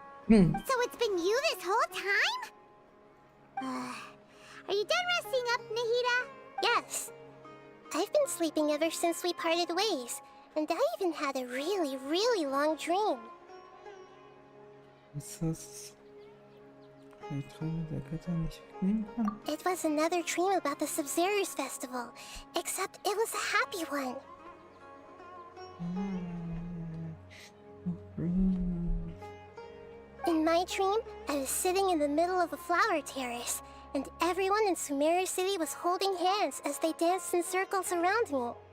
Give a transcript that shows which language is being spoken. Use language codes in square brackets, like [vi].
[en] So it's been you this whole time? Are you done resting up, Nahida? Yes. I've been sleeping ever since we parted ways, and I even had a really, really long dream. [de] Was ist das? Die Träume der Götter nicht wegnehmen kann? [en] It was another dream about the Subzerus Festival, except it was a happy one. In my dream, I was sitting in the middle of a flower terrace, and everyone in Sumeru City was holding hands as they danced in circles around me.